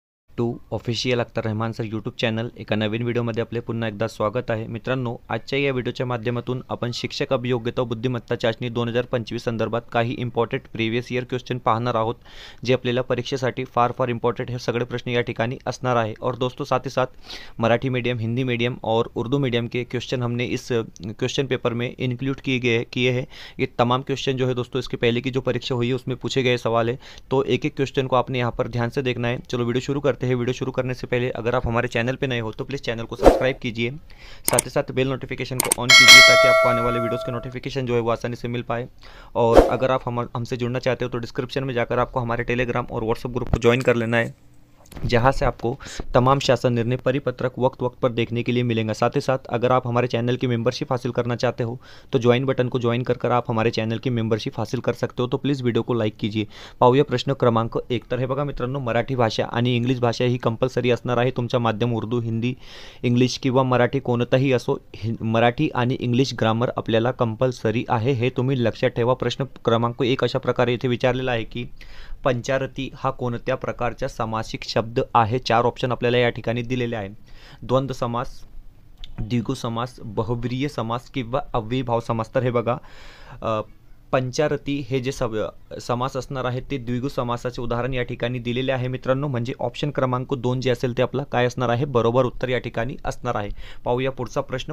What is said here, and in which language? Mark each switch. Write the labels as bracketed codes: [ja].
[mr] To official Akhtar Rahman sir YouTube channel एका नवीन व्हिडिओमध्ये आपले पुन्हा एकदा स्वागत आहे. मित्रांनो, आजच्या या व्हिडिओच्या माध्यमातून आपण शिक्षक अभियोग्यता व बुद्धिमत्ता चाचणी 2025 संदर्भात काही इम्पॉर्टंट प्रीवियस इयर क्वेश्चन पाहणार आहोत, जे आपल्याला परीक्षेसाठी फार इम्पॉर्टंट हे सगळे प्रश्न या ठिकाणी असणार आहे. [hi] और दोस्तों, साथ ही साथ मराठी मीडियम, हिंदी मीडियम और उर्दू मीडियम के क्वेश्चन हमने इस क्वेश्चन पेपर में इंक्लूड किए हैं. ये तमाम क्वेश्चन जो है दोस्तों, इसके पहले की जो परीक्षा हुई है उसमें पूछे गए सवाल है, तो एक एक क्वेश्चन को आपने यहाँ पर ध्यान से देखना है. चलो वीडियो शुरू करते हैं. वीडियो शुरू करने से पहले अगर आप हमारे चैनल पे नए हो तो प्लीज़ चैनल को सब्सक्राइब कीजिए, साथ ही साथ बेल नोटिफिकेशन को ऑन कीजिए ताकि आपको आने वाले वीडियोस के नोटिफिकेशन जो है वो आसानी से मिल पाए. और अगर आप हमसे जुड़ना चाहते हो तो डिस्क्रिप्शन में जाकर आपको हमारे टेलीग्राम और व्हाट्सएप ग्रुप को ज्वाइन कर लेना है, जहाँ से आपको तमाम शासन निर्णय परिपत्रक वक्त पर देखने के लिए मिलेंगे. साथ ही साथ अगर आप हमारे चैनल की मेंबरशिप हासिल करना चाहते हो तो ज्वाइन बटन को ज्वाइन कर आप हमारे चॅनल की मेंबरशिप हासिल कर सकते हो. तो प्लीज़ व्हिडिओ को लाईक कीजिए. [mr] पाहूया प्रश्न क्रमांक 1. तर हे बघा मित्रांनो, मराठी भाषा आणि इंग्लिश भाषा ही कंपल्सरी असणार आहे. तुमच्या माध्यम उर्दू, हिंदी, इंग्लिश किंवा मराठी कोणताही असो, मराठी आणि इंग्लिश ग्रामर आपल्याला कंपल्सरी आहे, हे तुम्ही लक्षात ठेवा. प्रश्न क्रमांक 1 अशा प्रकारे इथे विचारलेला आहे की पंचारती हा कोणत्या प्रकारचा सामासिक शब्द आहे. 4 ऑप्शन आपल्याला या ठिकाणी दिलेले आहे. द्वंद्व समास, द्विगु समास, बहुब्रीय समास किंवा अव्ययीभाव समास. तर हे बघा, पंचारती हे जे समास असणार आहे ते द्विगु समासाचे उदाहरण या ठिकाणी दिलेले आहे मित्रांनो. म्हणजे ऑप्शन क्रमांक 2 जे असेल ते आपला काय असणार आहे, बरोबर उत्तर या ठिकाणी असणार आहे. पाहूया पुढचा प्रश्न.